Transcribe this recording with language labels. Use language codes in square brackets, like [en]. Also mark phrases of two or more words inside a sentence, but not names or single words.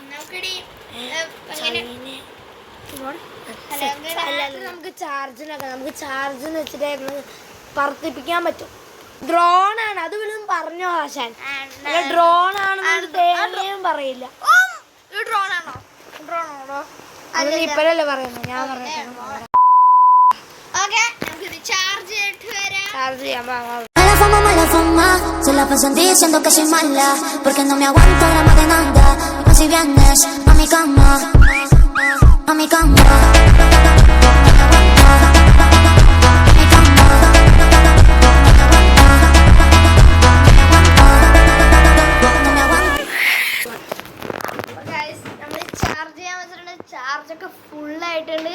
[ml] നമുക്ക് ചാർജിന് വെച്ചിട്ട് പറത്തിപ്പിക്കാൻ പറ്റും. ഡ്രോണാണ്, അത് വല്ലതും പറഞ്ഞോ ആശാൻ? ഡ്രോൺ ആണെന്ന് തേങ്ങയും പറയില്ല. ഡ്രോണാണോ? അത് ഇപ്പഴല്ലേ പറയുന്നത്, ഞാൻ പറഞ്ഞു. ചാർജ് ചെയ്യാൻ [es] Mala fama, se la pasan diciendo que soy mala, porque no me aguanto grama de nada. Y más si vienes a mi cama, a mi cama. [ml] ചാർജൊക്കെ ഫുള്ളായിട്ടുണ്ട്.